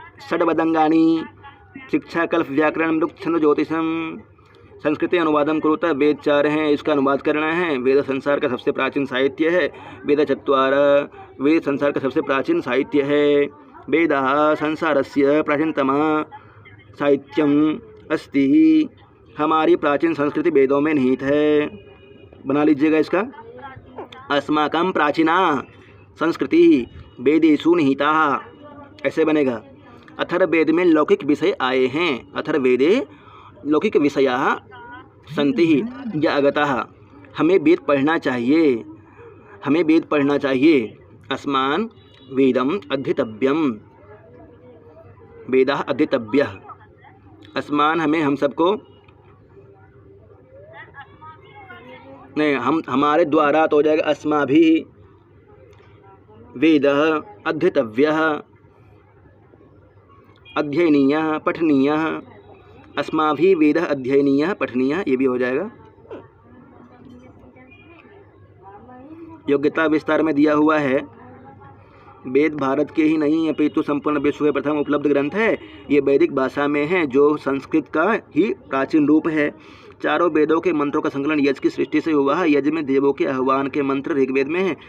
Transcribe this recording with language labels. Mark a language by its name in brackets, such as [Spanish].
[Sanskrit] 6 वेदांगानि। शिक्षा, कल्प, व्याकरण, रुक्त, छंद, ज्योतिषम। संस्कृत अनुवादम कुरुतः। [Hindi] वेद 4 हैं, इसका अनुवाद करना है। वेद संसार का सबसे प्राचीन साहित्य है। वेद 4। वेद संसार का सबसे प्राचीन साहित्य है। [Sanskrit] वेदाः संसारस्य प्राचीनतमः साहित्यम अस्ति। [Hindi] हमारी प्राचीन संस्कृति वेदों में निहित है। बना लीजिएगा इसका। [Sanskrit] अस्माकं प्राचीना संस्कृति वेदेषु निहिता, [Hindi] ऐसे बनेगा। अथर्ववेद में लौकिक विषय आए हैं। [Sanskrit] अथर्ववेदे लौकिक विषयाः सन्ति या आगताः। [Hindi] हमें वेद पढ़ना चाहिए। [Sanskrit] अस्मान् वेदम् अध्येतव्यम्। वेदाः अध्येतव्यः। [Hindi] अस्मान् हम सबको नहीं, हमारे द्वारा तो हो जाएगा [Sanskrit] अस्माभिः वेदः अध्येतव्यः, अध्ययनीयः, पठनीयः। अस्माभिः वेदः अध्ययनीयः, पठनीयः, [Hindi] ये भी हो जाएगा। योग्यता विस्तार में दिया हुआ है। वेद भारत के ही नहीं अपितु संपूर्ण विश्व में प्रथम उपलब्ध ग्रंथ है। ये वैदिक भाषा में है, जो संस्कृत का ही प्राचीन रूप है। चारों वेदों के मंत्रों का संकलन यज्ञ की सृष्टि से हुआ है। यज्ञ में देवों के आह्वान के मंत्र ऋग्वेद में है।